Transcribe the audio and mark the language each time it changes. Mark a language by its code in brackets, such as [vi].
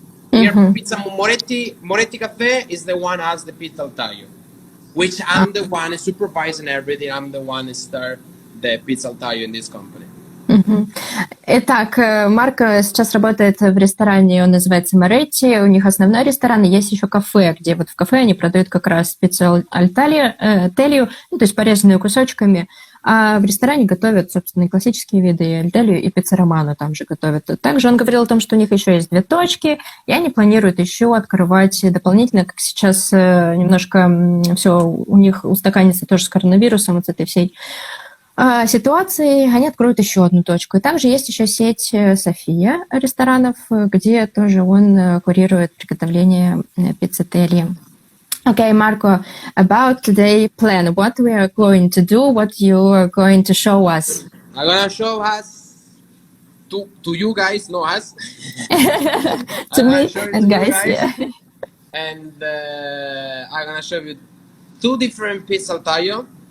[en] Here, pizza Moretti Cafe is the one has the pizza al taglio, which I'm the one supervising everything. I'm the one who start the pizza al taglio in this company. [ru] Итак, Марко сейчас работает в ресторане, он называется Moretti, у них основной ресторан, и есть еще кафе, где вот в кафе они продают как раз пиццу аль taglio, ну, то есть порезанную кусочками, а в ресторане готовят, собственно, и классические виды, и аль taglio, и пицца романо там же готовят. Также он говорил о том, что у них еще есть 2 точки, и они планируют еще открывать дополнительно, как сейчас немножко все у них устаканится тоже с коронавирусом, вот с этой всей ситуации, они откроют еще 1 точку. И также есть еще сеть София ресторанов, где тоже он курирует приготовление пиццы teglia. [en] Okay, Marco, about today's plan, what we are going to do, what you are going to show us? I'm going to show us to you guys, no us. To me and guys, yeah. And I'm going to show you 2 different pizza al taglio.